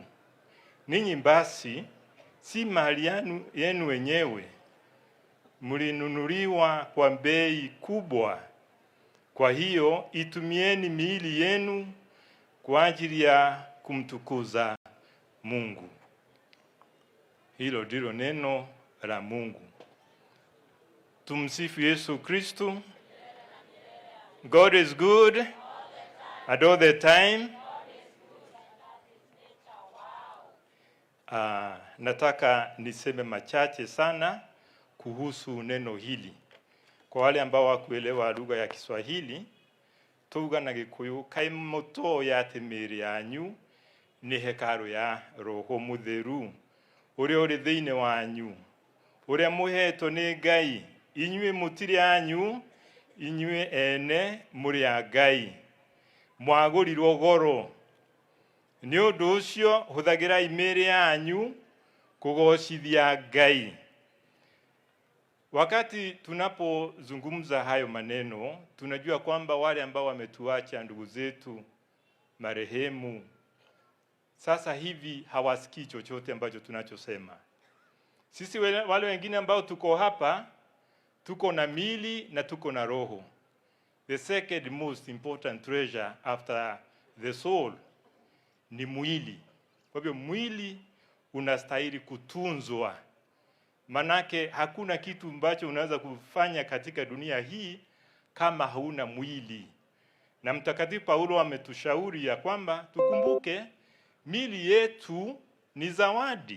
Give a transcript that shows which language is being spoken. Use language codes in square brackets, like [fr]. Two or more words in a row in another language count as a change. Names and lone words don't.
[sw] Ninyi basi si mali yenu wenyewe, mlinunuliwa kwa bei kubwa. Kwa hiyo itumieni miili yenu kwa ajili ya kumtukuza Mungu. Hilo ndilo neno la Mungu. Tumsifu Yesu Kristo. [en] God is good and all the time. [sw] Nataka niseme machache sana kuhusu neno hili. Kwa wale ambao wakuelewa lugha ya Kiswahili, [ki] tuga na Gikuyu, kaimoto ya temeri yanyu ni hekalu ya Roho Mutheru uria uri thiine wanyu, uria muheto ni Ngai. Inyue mutiri anyu, inyue ene muri a Ngai, mwagurirwo goro. Ni undu ucio huthagira imiri yanyu kugocithia Ngai. [sw] Wakati tunapozungumza hayo maneno, tunajua kwamba wale ambao wametuacha ndugu zetu marehemu sasa hivi hawasikii chochote ambacho tunachosema. Sisi wale wengine ambao tuko hapa, tuko na mili na tuko na roho. [en] The second most important treasure after the soul [sw] ni mwili. Kwa hivyo mwili unastahili kutunzwa. Manake hakuna kitu ambacho unaweza kufanya katika dunia hii kama hauna mwili. Na Mtakatifu Paulo ametushauri ya kwamba tukumbuke mili yetu ni zawadi.